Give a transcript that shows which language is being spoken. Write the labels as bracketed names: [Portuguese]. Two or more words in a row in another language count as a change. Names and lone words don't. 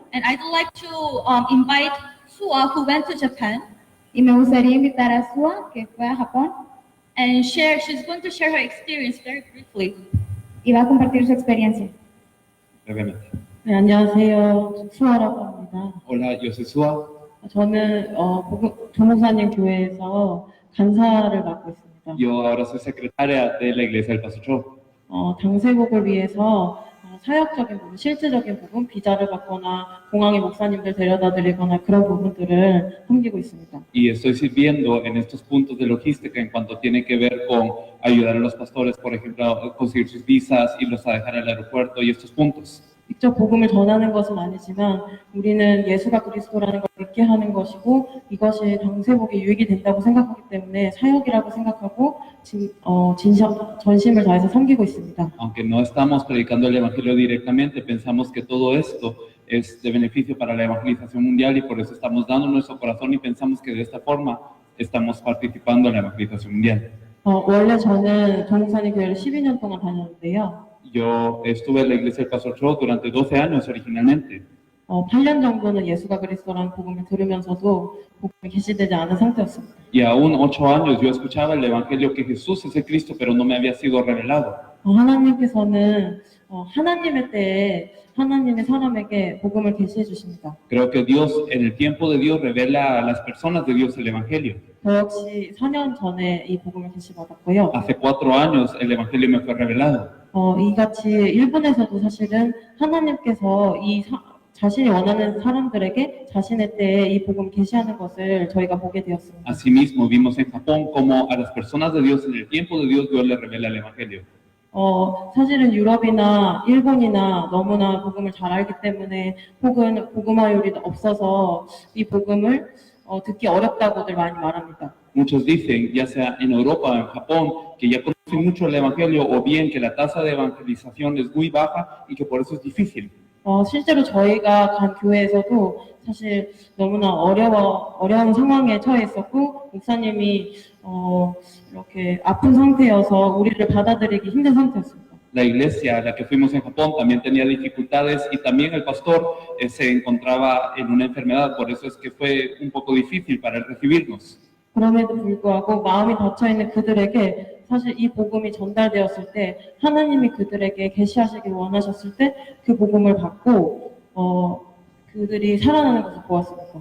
[English] And I'd like to invite Sua, who went to Japan, [Spanish] Y me gustaría invitar a Sua, que fue a Japón, [English] and she's going to share her experience very briefly. [Spanish] y va a compartir su experiencia. brevemente. [Korean] 네, 안녕하세요. 수아라고 합니다. [Spanish] Hola, yo soy Sua. [Korean] 저는 조목사님 교회에서 간사를 맡고 있습니다. [Spanish] Yo ahora soy secretaria de la iglesia del Pastor Cho. [Korean] 당세복을 위해서 사역적인 부분, 실질적인 부분, 비자를 받거나 공항에 목사님들 데려다 드리거나 그런 부분들을 섬기고 있습니다. [Spanish] Y estoy sirviendo en estos puntos de logística en cuanto tiene que ver con ayudar a los pastores, por ejemplo, a conseguir sus visas, irlos a dejar al aeropuerto y estos puntos. [Korean] 직접 복음을 전하는 것은 아니지만 우리는 예수가 그리스도라는 걸 믿게 하는 것이고 이것이 당세복에 유익이 된다고 생각하기 때문에 사역이라고 생각하고 전심을 다해서 섬기고 있습니다. [Spanish] Aunque no estamos predicando el evangelio directamente, pensamos que todo esto es de beneficio para la evangelización mundial y por eso estamos dando nuestro corazón y pensamos que de esta forma estamos participando en la evangelización mundial. [Korean] 원래 저는 조목사님 교회를 12년 동안 다녔는데요. [Spanish] Yo estuve en la iglesia del Pastor Cho durante 12 años originalmente. [Korean] 8년 정도는 예수가 그리스도라는 복음을 들으면서도 복음이 계시되지 않은 상태였습니다. [Spanish] Y aún 8 años yo escuchaba el evangelio que Jesús es el Cristo, pero no me había sido revelado. [Korean] 하나님께서는 하나님의 때에 하나님의 사람에게 복음을 계시해 주십니다. [Spanish] Creo que Dios, en el tiempo de Dios, revela a las personas de Dios el evangelio. [Korean] 저 역시 4년 전에 이 복음을 계시받았고요. [Spanish] Hace 4 años el evangelio me fue revelado. [Korean] 이같이 일본에서도 사실은 하나님께서 자신이 원하는 사람들에게 자신의 때에 이 복음 계시하는 것을 저희가 보게 되었습니다. [Spanish] Asimismo, vimos en Japón cómo a las personas de Dios, en el tiempo de Dios, Dios les revela el evangelio. [Korean] 사실은 유럽이나 일본이나 너무나 복음을 잘 알기 때문에 혹은 복음화율이 없어서 이 복음을 듣기 어렵다고들 많이 말합니다. [Spanish] Muchos dicen, ya sea en Europa o en Japón, que ya conocen mucho el evangelio o bien que la tasa de evangelización es muy baja y que por eso es difícil. [Korean] 실제로 저희가 간 교회에서도 사실 너무나 어려운 상황에 처해 있었고 목사님이 이렇게 아픈 상태여서 우리를 받아들이기 힘든 상태였습니다. [Spanish] La iglesia a la que fuimos en Japón también tenía dificultades y también el pastor se encontraba en una enfermedad, por eso es que fue un poco difícil para él recibirnos. [Korean] 그럼에도 불구하고 마음이 닫혀있는 그들에게 사실 이 복음이 전달되었을 때 하나님이 그들에게 계시하시길 원하셨을 때 그 복음을 받고 그들이 살아나는 것을 보았습니다.